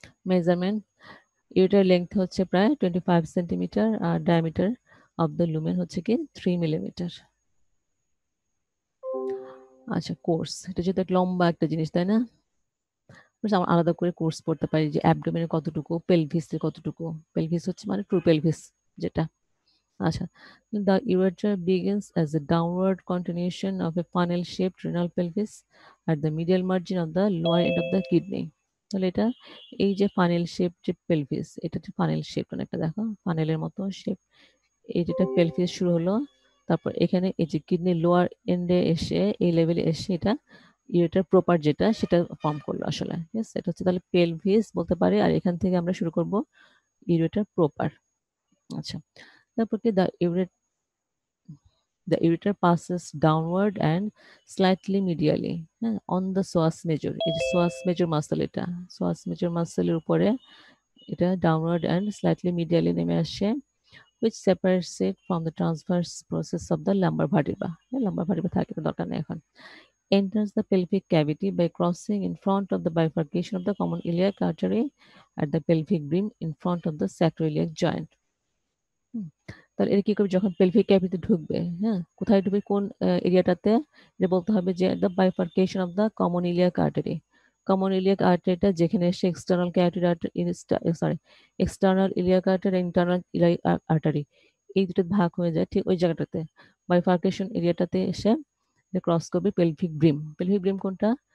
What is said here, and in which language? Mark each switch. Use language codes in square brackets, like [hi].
[bn] Measurement, ureter length হচ্ছে প্রায় 25 centimetre, আর diameter of the lumen হচ্ছে কি 3 মিলিমিটার। আচ্ছা, কোর্স, এটা যেহেতু একটা লম্বা একটা জিনিস, তাই না? আমরা আলাদা করে কোর্স পড়তে পারি যে অ্যাবডোমেনের কতটুকু, পেলভিসের কতটুকু। পেলভিস হচ্ছে মানে ট্রু পেলভিস যেটা। [en] আচ্ছা, the ureter begins as a downward continuation of a funnel-shaped renal pelvis at the medial margin of the lower end of the kidney. [bn] তাহলে এটা, এই যে ফানেল শেপ যে পেলভিস, এটা হচ্ছে ফানেল শেপ, অনেকটা দেখো ফানেলের মতো শেপ। এই যেটা পেলভিস শুরু হলো, তারপর এখানে এই যে কিডনি লোয়ার এন্ডে এসে এই লেভেলে এসে এটা ইউরেটার প্রপার যেটা সেটা ফর্ম করলো আসলে। ঠিক আছে, এটা হচ্ছে তাহলে পেলভিস বলতে পারি, আর এখান থেকে আমরা শুরু করব ইউরেটার প্রপার। আচ্ছা, তারপর কি [en] the ureter passes downward and slightly medially, হ্যাঁ, on the psoas major, [bn] এই যে psoas major muscle, এটা psoas major muscle এর উপরে এটা [en] downward and slightly medially [bn] নেমে আসে, [en] which separates it from the transverse process of the lumbar vertebra. [bn] lumbar vertebra থাকে তো দরকার নেই এখন। [en] Enters the pelvic cavity by crossing in front of the bifurcation of the common iliac artery at the pelvic brim in front of the sacroiliac joint. [bn] তাহলে এটা কি করবে? যখন পেলভিক ক্যাভিটিতে ঢুকবে, হ্যাঁ, কোথায় ঢুকবে, কোন এরিয়াটাতে, এটা বলতে হবে যে [en] The bifurcation of the common iliac artery. [bn] Common iliac আর্টারিটা যেখানে এসে external carotid artery, sorry, external iliac artery, internal iliac artery, এই দুটো ভাগ হয়ে যায়, ঠিক ওই জায়গাটাতে বাইফার্কেশন এরিয়াটাতে এসে ক্রস করবে পেলভিক ব্রিম। পেলভিক ব্রিম কোনটা?